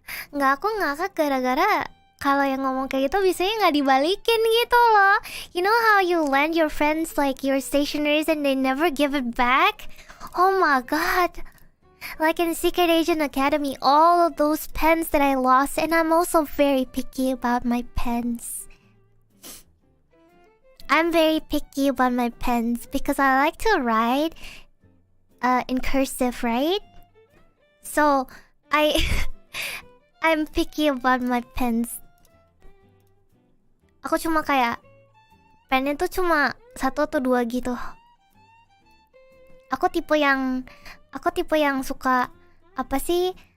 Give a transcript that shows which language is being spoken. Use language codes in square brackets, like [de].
[id] Nggak, aku ngakak gara-gara kalau yang ngomong kayak gitu biasanya nggak dibalikin gitu loh. [en] You know how you lend your friends like your stationeries and they never give it back? Oh my god. Like in Secret Agent Academy, all of those pens that I lost, and I'm also very picky about my pens. I'm very picky about my pens because I like to write in cursive, right? So I'm picky about my pens. [id] Aku cuma kayak pennya tuh cuma 1 atau 2 gitu. Aku tipe yang suka apa sih?